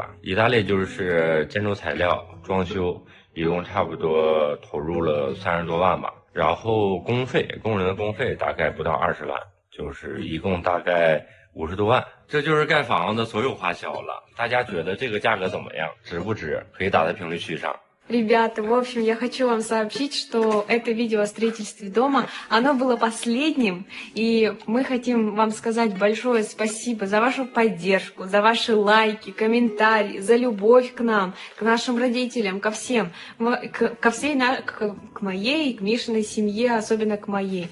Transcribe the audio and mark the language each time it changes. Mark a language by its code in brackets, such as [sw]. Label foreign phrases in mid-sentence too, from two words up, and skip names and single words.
[zh] 一大类就是建筑材料、装修，一共差不多投入了30多万吧。然后工人的工费大概不到20万，就是一共大概50多万。这就是盖房子的所有花销了。大家觉得这个价格怎么样？值不值？可以打在评论区上。 [ru] Ребята, в общем, я хочу вам сообщить, что это видео о строительстве дома, оно было последним, и мы хотим вам сказать большое спасибо за вашу поддержку, за ваши лайки, комментарии, за любовь к нам, к нашим родителям, ко всем, к моей, к Мишиной семье, особенно к моей.